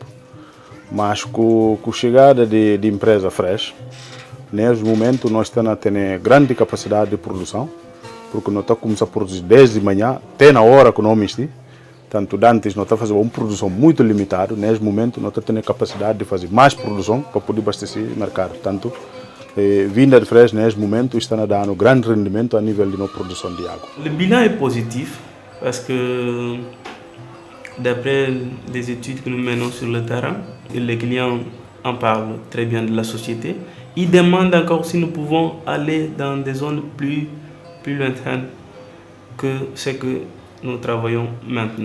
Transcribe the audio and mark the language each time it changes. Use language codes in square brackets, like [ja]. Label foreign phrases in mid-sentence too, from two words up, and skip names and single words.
[pt] Mas com a chegada de empresa Fresh, nesse momento nós estamos a ter grande capacidade de produção, porque nós estamos começando a produzir desde manhã até na hora que nós mexemos. Tanto antes nós estamos fazendo uma produção muito limitada, nesse momento nós estamos tendo capacidade de fazer mais produção para poder abastecer o mercado. Tanto vinda de Fresh nesse momento está dando grande rendimento a nível de nossa produção de água. [fr] Le bilan est positif parce que d'après les études que nous menons sur le terrain, et les clients en parlent très bien de la société, ils demandent encore si nous pouvons aller dans des zones plus lointaines que ce que nous travaillons maintenant.